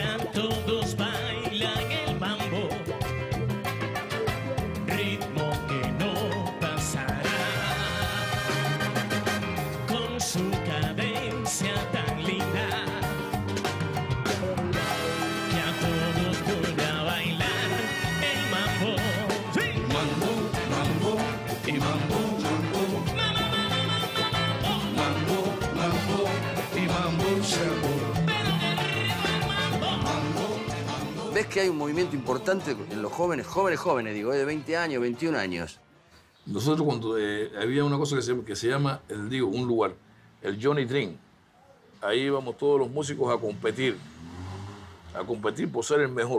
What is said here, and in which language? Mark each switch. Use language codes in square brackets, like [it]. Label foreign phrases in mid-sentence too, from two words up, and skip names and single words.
[es] todos bailan el mambo, ritmo que no pasará, con su cadencia tan linda, que a todos pone a bailar el mambo. ¡Sí! Mambo, mambo y mambo, mambo, mambo, mambo y mambo, mambo. ¿Ves que hay un movimiento importante en los jóvenes, digo, de 20 años, 21 años? Nosotros cuando había una cosa que se llama, un lugar, el Johnny Dream. Ahí íbamos todos los músicos a competir por ser el mejor.